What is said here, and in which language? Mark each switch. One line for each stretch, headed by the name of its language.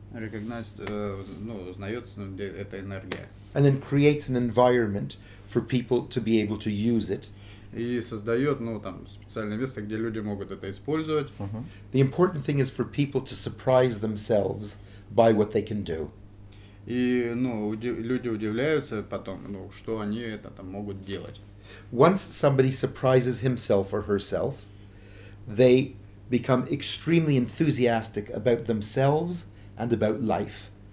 Russian: Ну, узнается, где эта энергия.
English: And then creates an environment for people to be able to use it.
Russian: И создает, ну, там, специальное место, где люди могут это использовать.
English: The important thing is for people to surprise themselves by what they can do.
Russian: И, ну, люди удивляются потом, ну, что они это там могут делать.
English: Once somebody surprises himself or herself, they become extremely enthusiastic about themselves and about life.